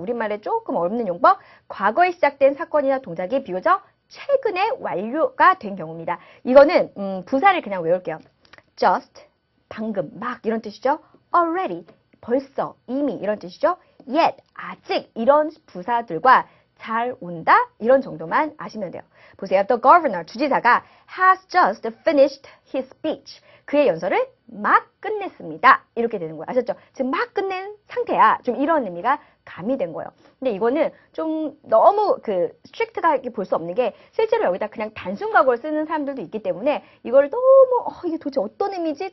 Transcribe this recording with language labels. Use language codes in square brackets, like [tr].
[ko] 우리말에 조금 어렵는 용법. 과거에 시작된 사건이나 동작이 비교적 최근에 완료가 된 경우입니다. 이거는 부사를 그냥 외울게요. just, 방금, 막 이런 뜻이죠. already, 벌써, 이미 이런 뜻이죠. yet, 아직 이런 부사들과 잘 온다 이런 정도만 아시면 돼요. 보세요. [en] The governor, [ko] 주지사가 [en] has just finished his speech. [ko] 그의 연설을 막 끝냈습니다. 이렇게 되는 거예요. 아셨죠? 지금 막 끝낸 상태야. 좀 이런 의미가 가미된 거예요. 근데 이거는 좀 너무 스트릭트하게 볼 수 없는 게 실제로 여기다 그냥 단순 과거를 쓰는 사람들도 있기 때문에 이걸 너무 이게 도대체 어떤 의미지?